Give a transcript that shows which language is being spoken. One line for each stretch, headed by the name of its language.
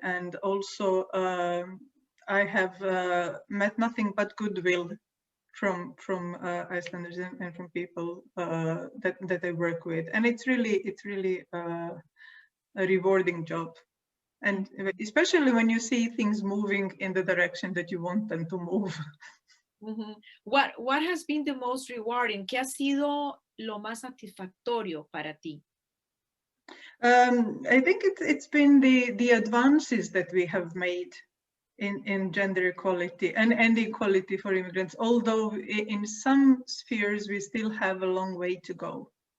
English: And also I have met nothing but goodwill from Icelanders and from people that I work with, and it's really a rewarding job, and especially when you see things moving in the direction that you want them to move. Mm-hmm. What has been the most rewarding?
Spanish: ¿Qué ha sido lo más satisfactorio para ti?
English: I think it's been the advances that we have made in gender equality and equality for immigrants, although in some spheres we still have a long way to go.